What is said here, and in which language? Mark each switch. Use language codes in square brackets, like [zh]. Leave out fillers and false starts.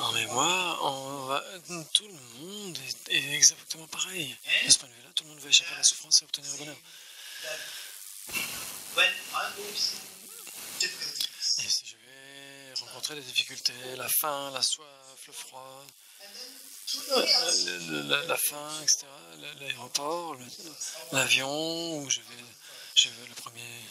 [fr] en mémoire, tout le monde est exactement pareil. De ce point de vue-là, tout le monde veut échapper à la souffrance et obtenir le bonheur. [en] That when I go through difficulties, [fr] Et si je vais rencontrer des difficultés, la faim, la soif, le froid, [en] and then through the chaos, [fr] la faim, etc., l'aéroport, l'avion, où je vais le premier.